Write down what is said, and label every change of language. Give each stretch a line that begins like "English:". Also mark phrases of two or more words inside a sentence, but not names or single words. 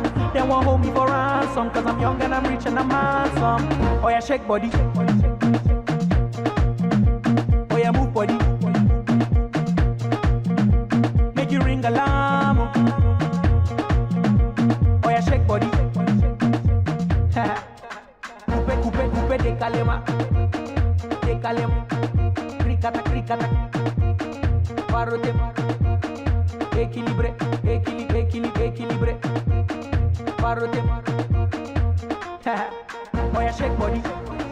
English: They won't hold me for ransom cause I'm young and I'm rich and I'm handsome. Oh yeah, shake body. Oh yeah, move body. Make you ring alarm. Oh yeah, shake body.
French: Coupe décalé ma, décalé ma, cricata, cricata, farote, équilibré, équilibré, équilibré, équilibré, farote,
English: oh yeah, shake body.